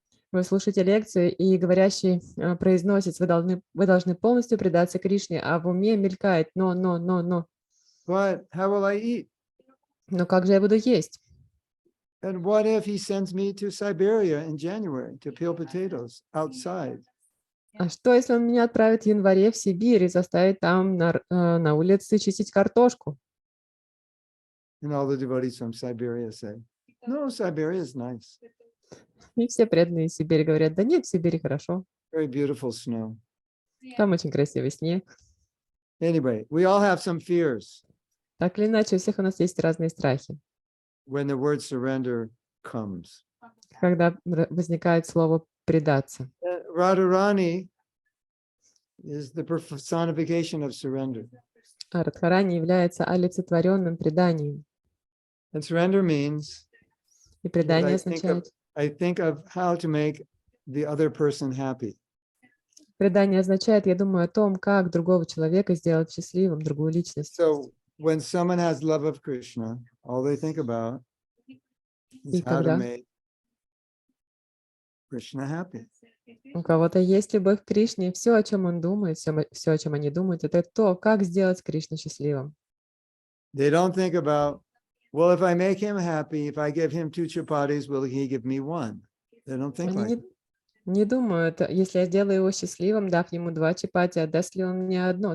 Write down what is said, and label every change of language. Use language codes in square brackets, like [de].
[ru] Вы слушаете лекцию, и говорящий произносит: вы должны полностью предаться Кришне, а в уме мелькает: но. [en] But how will I eat? [ru] Но как же я буду есть? [en] And what if he sends me to Siberia in January to peel potatoes outside? [ru] А что, если он меня отправит в январе в Сибирь и заставит там на улице чистить картошку? [en] And all the devotees from Siberia say, no, Siberia is nice. [ru] И все преданные Сибири говорят: да нет, в Сибири хорошо. [en] Very beautiful snow. [ru] Там очень красивый снег. [en] Anyway, we all have some fears [ru] Так или иначе, у всех у нас есть разные страхи. [en] when the word surrender comes. [ru] Когда возникает слово «предаться». [en] Radharani is the personification of surrender. [ru] А Радхарани является олицетворенным преданием. [en] And surrender means [ru] И [en] that [ru] предание означает... [en] I think of how to make the other person happy. [ru] Предание означает: я думаю о том, как другого человека сделать счастливым, другую личность. [en] So when someone has love of Krishna, all they think about is [ru] И [en] how to [ru] когда [en] make Krishna happy. [ru] у кого-то есть любовь к Кришне, все, о чем он думает, все, о чем они думают, это то, как сделать Кришну счастливым. [en] They don't think about, well, if I make him happy, if I give him 2 chapatis, will he give me 1? They don't think [ru] Они [en] like that. [ru] не думают: если я сделаю его счастливым, дав ему 2 чапати, отдаст ли он мне одно?